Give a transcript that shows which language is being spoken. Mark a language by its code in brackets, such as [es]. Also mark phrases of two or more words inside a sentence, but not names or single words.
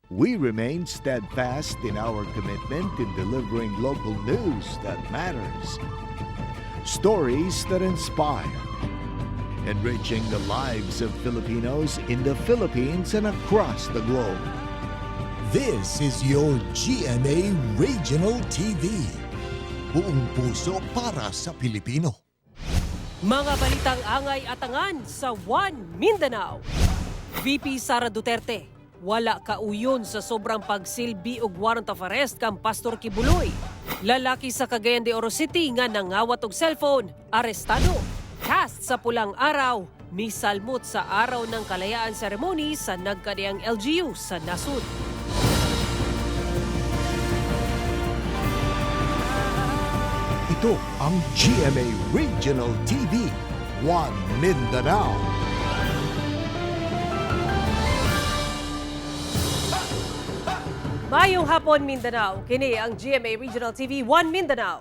[en] We remain steadfast in our commitment in delivering local news that matters. Stories that inspire. Enriching the lives of Filipinos in the Philippines and across the globe. This is your GMA Regional TV. [tl] Buong puso para sa Pilipino. [ceb] Mga balitang angay at angan sa One Mindanao. VP Sara Duterte, wala kauyon sa sobrang pagsilbi og [en] warrant of arrest [ceb] kang Pastor Kibuloy. Lalaki sa Cagayan de Oro City nga nangawat og cellphone, arestado. Cast sa pulang araw, misalmot sa [tl] araw ng kalayaan [ceb] ceremony sa nagkadiang LGU sa nasud. [tl] Ito ang GMA Regional TV, One Mindanao. [ceb] Mayong hapon Mindanao, kini ang GMA Regional TV 1 Mindanao.